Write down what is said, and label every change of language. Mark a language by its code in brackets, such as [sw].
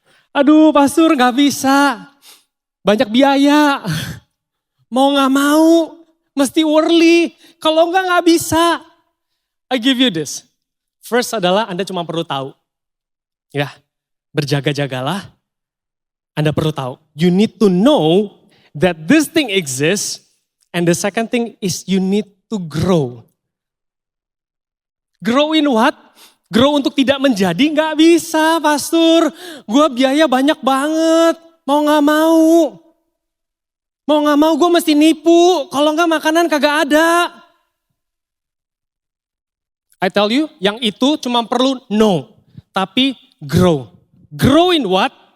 [id] Aduh pastor gak bisa. Banyak biaya. Mau gak mau. Mesti worldly. Kalau enggak gak bisa. [en] I give you this. [id] First adalah Anda cuma perlu tahu. Ya, berjaga-jagalah. Anda perlu tahu. [en] You need to know that this thing exists. And the second thing is you need to grow. Grow in what? [id] Grow untuk tidak menjadi nggak bisa pastor. Gue biaya banyak banget. Mau nggak mau. Mau nggak mau gue mesti nipu. Kalau nggak makanan kagak ada. [en] I tell you, [id] yang itu cuma perlu [en] know. Tapi grow. Grow in what?